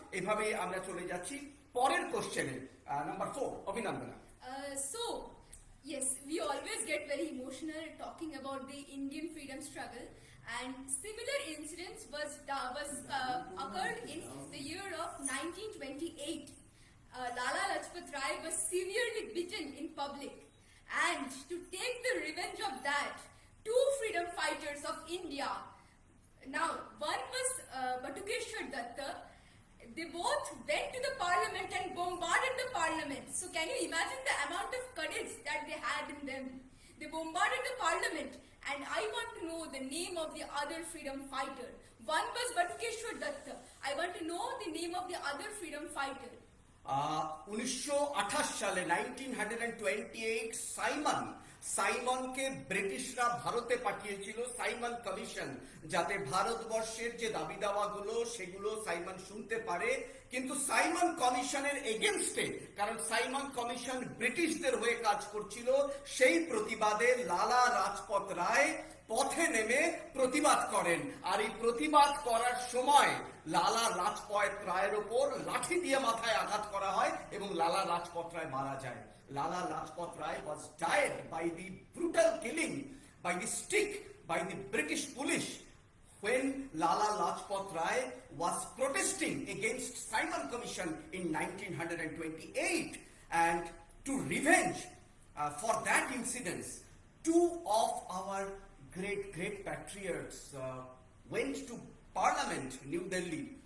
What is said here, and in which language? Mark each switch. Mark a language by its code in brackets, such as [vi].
[bn] এভাবেই আমরা চলে যাচ্ছি পরের কোশ্চেনে, number 4, অভিনন্দনা। [en] So, yes, we always get very emotional talking about the Indian freedom struggle, and similar incidents was occurred in the year of 1928. Lala Lajpat Rai was severely beaten in public, and to take the revenge of that, 2 freedom fighters of India, now one was Batukeshwar Datta. They both went to the parliament and bombarded the parliament. So can you imagine the amount of courage that they had in them? They bombarded the parliament, and I want to know the name of the other freedom fighter. One was Batukeshwar Datta. I want to know the name of the other freedom fighter. [bn] 1928 সালে 1928 সাইমনকে ব্রিটিশরা ভারতে পাঠিয়েছিল, Simon commission, যাতে ভারতবর্ষের যে দাবি দাওয়াগুলো সেগুলো Simon শুনতে পারে। কিন্তু সাইমন কমিশনের এগেনস্টে, কারণ সাইমন কমিশন ব্রিটিশদের হয়ে কাজ করছিল, সেই প্রতিবাদে লালা রাজপথ রায় পথে নেমে প্রতিবাদ করেন। আর এই প্রতিবাদ করার সময় লালা লাজপত রায়ের ওপর লাঠি দিয়ে মাথায় আঘাত করা হয় এবং লালা লাজপত রায় মারা যায়। [en] Lala Lajpat Rai was died by the brutal killing, by the stick, by the British police when Lala Lajpat Rai was protesting against Simon Commission in 1928. And to revenge for that incidents, two of our great patriots went to Parliament, New Delhi.